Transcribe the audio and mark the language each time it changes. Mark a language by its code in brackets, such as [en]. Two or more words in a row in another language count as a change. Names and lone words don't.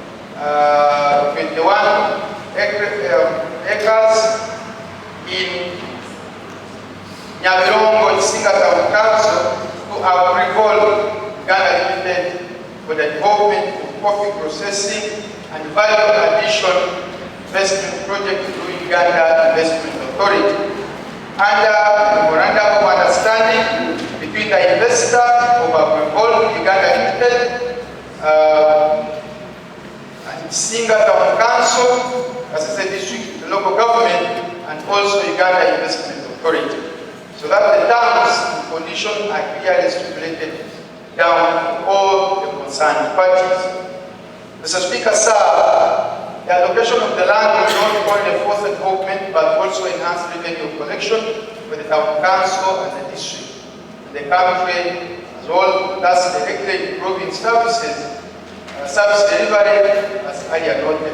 [en] 21 acres in Nyabirongwe, Kizinga Town Council to agrivolve Uganda Limited for the development of coffee processing and value addition investment project through Uganda Investment Authority. Under a memorandum of understanding between the investor of agrivolve Uganda Limited and Kizinga Town Council, Kasese district, the local government, and also Uganda Investment Authority, so that the terms and conditions are clearly stipulated down to all the concerned parties. Mr. Speaker, sir, the allocation of the land will not only force development but also enhance revenue collection for the town council and the district, and the country as well, thus directly improving services, service delivery as earlier noted.